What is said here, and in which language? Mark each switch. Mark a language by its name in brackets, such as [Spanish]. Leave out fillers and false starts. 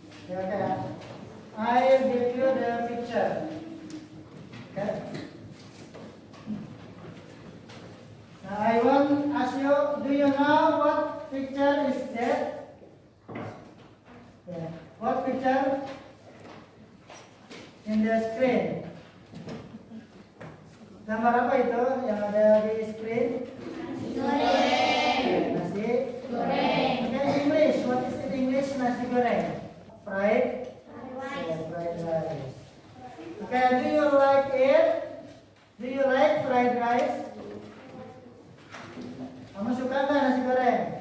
[English] Okay, I give you the picture. Okay. Now I want to ask you, do you know what picture is that? Yeah. What picture in the screen? [Indonesian] Gambar apa itu yang ada di screen? [English] Nasi goreng. Okay, English. What is in English nasi goreng? Fried rice. Yeah, fried rice. Okay, do you like it? Do you like fried rice? [Indonesian] Kamu suka nggak nasi goreng?